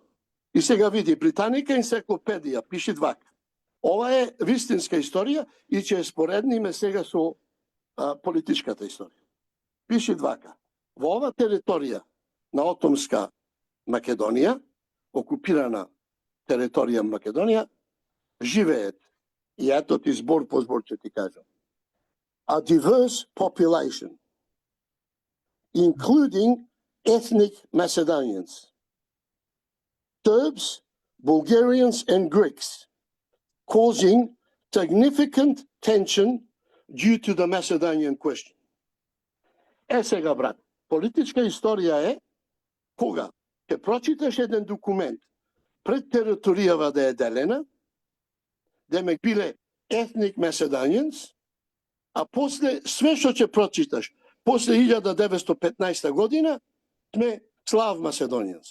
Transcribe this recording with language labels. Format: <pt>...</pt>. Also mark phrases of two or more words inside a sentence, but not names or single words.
<mk>И сега види, Британика енциклопедија пише вака: ова е вистинска историја и ќе ја споредниме сега со политичката историја. Пише вака: во ова територија на отомска Македонија, окупирана територија Македонија, живеат, и ето ти збор по збор ќе ти кажам,</mk> <en>a diverse population, including ethnic Macedonians, Serbs, Bulgarians and Greeks, causing significant tension due to the Macedonian question.</en> <mk>Сега, брат, политичка историја е кога ќе прочиташ еден документ пред територијава да е делена, демек биле</mk> <en>ethnic Macedonians,</en> <mk>а после све што ќе прочиташ после 1915 година сме</mk> <en>Slav Macedonians.</en>